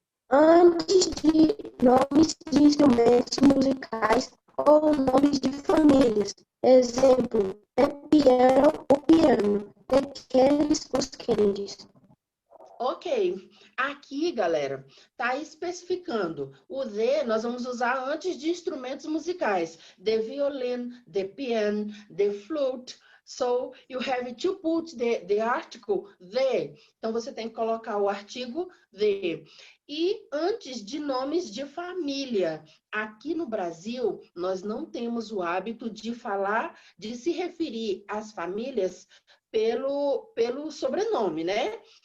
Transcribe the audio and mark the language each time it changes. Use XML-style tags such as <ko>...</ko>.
<pt>Antes de nomes de instrumentos musicais ou nomes de famílias. Exemplo, the piano, o piano. The Kennedys, os Kennedys. Ok. Aqui, galera, está especificando. O the nós vamos usar antes de instrumentos musicais.</pt> <en>The violin, the piano, the flute. So, you have to put the article the.</en> <pt>Então, você tem que colocar o artigo the. E antes de nomes de família. Aqui no Brasil, nós não temos o hábito de falar, de se referir às famílias pelo sobrenome, né?</pt>